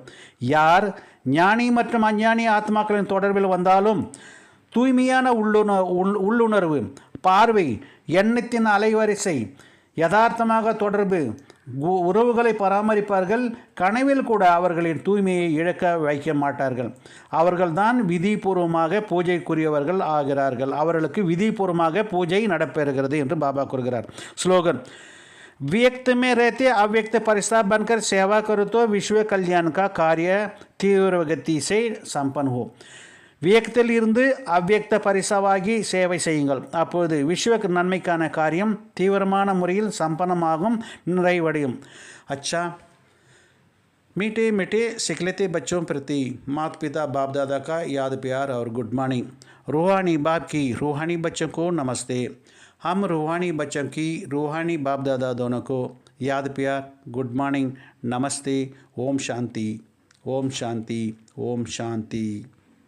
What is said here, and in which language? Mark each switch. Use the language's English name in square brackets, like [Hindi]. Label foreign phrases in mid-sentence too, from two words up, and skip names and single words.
[Tamil] யார் ஞானி மற்றும் அஞ்ஞானி ஆத்மாக்களின் தொடர்பில் வந்தாலும் தூய்மையான உள்ளுணர்வு, பார்வை, எண்ணத்தின் அலைவரிசை, யதார்த்தமாக தொடர்பு, உறவுகளை பராமரிப்பார்கள். கனவில் கூட அவர்களின் தூய்மையை இழக்க வைக்க மாட்டார்கள். அவர்கள்தான் விதிபூர்வமாக பூஜைக்குரியவர்கள் ஆகிறார்கள். அவர்களுக்கு விதிபூர்வமாக பூஜை நடைபெறுகிறது என்று பாபா கூறுகிறார். ஸ்லோகன், [Hindi] व्यक्त में रहते अव्यक्त परिस्ताप बनकर सेवा करो तो विश्व कल्याण का कार्य तीव्र गति से संपन्न हो. [Tamil] வியக்தில் இருந்து அவ்வியக்த பரிசாவாகி சேவை செய்யுங்கள். அப்போது விஸ்வ நன்மைக்கான காரியம் தீவிரமான முறையில் சம்பன்னமாகும், நிறைவடையும். [Hindi] अच्छा, मीठे मीठे सिखलते बच्चों प्रति माता पिता बाप दादा का याद प्यार और [English] good morning. [Hindi] रूहानी बाप की रूहानी बच्चों को नमस्ते। हम रूहानी बच्चों की रूहानी बाप दादा दोनों को याद प्यार, [English] good morning, [Hindi] नमस्ते। ओम शांति, ओम शांति, ओम शांति।